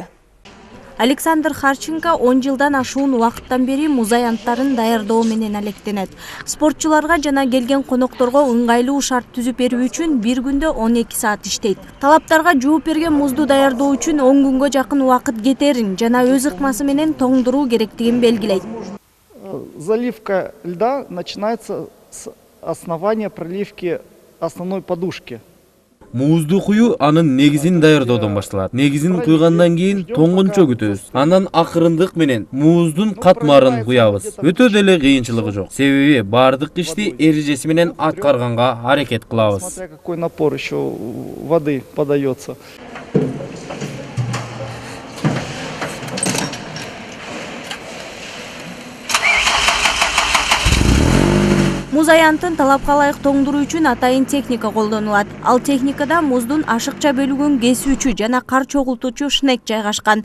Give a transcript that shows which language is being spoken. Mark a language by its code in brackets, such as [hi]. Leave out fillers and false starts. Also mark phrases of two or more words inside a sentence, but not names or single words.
[ky] Александр Харченко 10 жылдан ашуун убакыттан бери муз аянттарын даярдоо менен алектенет. Спортчуларга жана келген конокторго ыңгайлуу шарт түзүп берүү үчүн бир күндө 12 саат иштейт. Талаптарга жооп берген музду даярдоо үчүн 10 күнгө жакын убакыт кетерин жана өз ыкмасы менен тоңдуруу керектигин белгилейт. [ru] Заливка льда начинается с основания проливки основной подушки. [ky] Музду куюу анын негизин даярдоодон башталат. Негизин куйгандан кийин тоңгунчо күтөбүз. Андан акырындык менен муздун катмарын куябыз. Өтө деле кыйынчылыгы жок. Себеби бардык ишти эрежеси менен аткарганга аракет кылабыз. [ru] Смотря какой напор еще воды подается. [ky] Муз аянтын талапка ылайык тоңдуруу үчүн атайын техника колдонулат. Ал техникада муздун ашыкча бөлүгүн кесүүчү жана кар чогултуучу шнек жайгашкан.